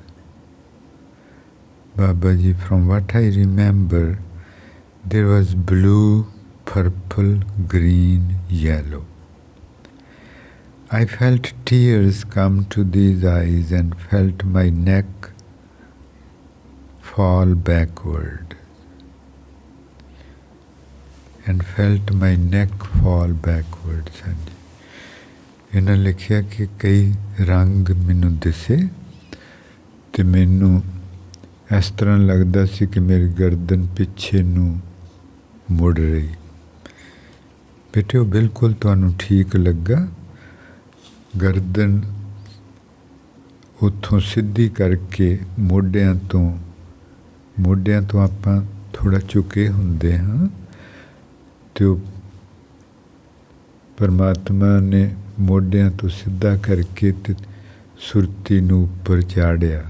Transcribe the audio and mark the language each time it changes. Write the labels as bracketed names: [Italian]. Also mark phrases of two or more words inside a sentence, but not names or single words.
[English] Babaji, from what I remember, there was blue, purple, green, yellow. I felt tears come to these eyes and felt my neck fall backward. And felt my neck fall backwards. [Punjabi] ਇਨ੍ਹੇਂ ਲਿਖਿਆ ਕਿ ਕਈ ਰੰਗ ਮੈਨੂੰ ਦਿਸੇ ਤੇ ਮੈਨੂੰ ਇਸ ਤਰ੍ਹਾਂ ਲੱਗਦਾ ਸੀ ਕਿ ਮੇਰੀ ਗਰਦਨ ਪਿੱਛੇ ਨੂੰ ਮੁੜ ਰਹੀ। ਬੇਟੇ ਉਹ ਬਿਲਕੁਲ ਤੁਹਾਨੂੰ ਠੀਕ ਲੱਗਾ। ਗਰਦਨ ਉੱਥੋਂ ਸਿੱਧੀ ਕਰਕੇ ਮੋਢਿਆਂ ਤੋਂ ਆਪਾਂ ਥੋੜ੍ਹਾ ਝੁਕੇ ਹੁੰਦੇ ਹਾਂ, ਅਤੇ ਉਹ ਪਰਮਾਤਮਾ ਨੇ ਮੋਢਿਆਂ ਤੋਂ ਸਿੱਧਾ ਕਰਕੇ ਤੇ ਸੁਰਤੀ ਨੂੰ ਉੱਪਰ ਚਾੜਿਆ।